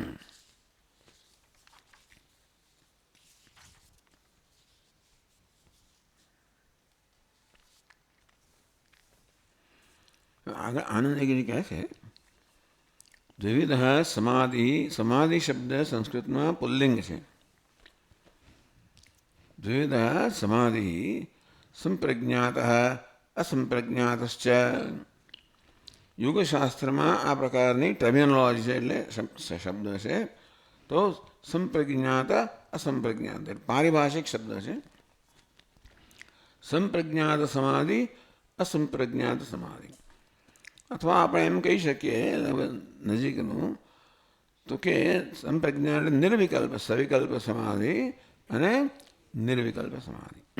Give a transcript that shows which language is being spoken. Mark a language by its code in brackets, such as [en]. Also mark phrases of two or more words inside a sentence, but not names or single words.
[gu] આગળ આનંદગીરી કહે છે દ્વિવિધ સમાધિ. સમાધિ શબ્દ સંસ્કૃતમાં પુલ્લિંગ છે. [sa] द्विविधः समाधिः संप्रज्ञातः असंप्रज्ञातश्च. [gu] યોગશાસ્ત્રમાં આ પ્રકારની ટર્મિનોલોજી છે, એટલે શબ્દ છે. તો સંપ્રજ્ઞાત અસંપ્રજ્ઞાત પારિભાષિક શબ્દ છે. સંપ્રજ્ઞાત સમાધિ અસંપ્રજ્ઞાત સમાધિ, અથવા આપણે એમ કહી શકીએ નજીકનું તો કે સંપ્રજ્ઞાત નિર્વિકલ્પ સવિકલ્પ સમાધિ અને નિર્વિકલ્પ સમાધિ.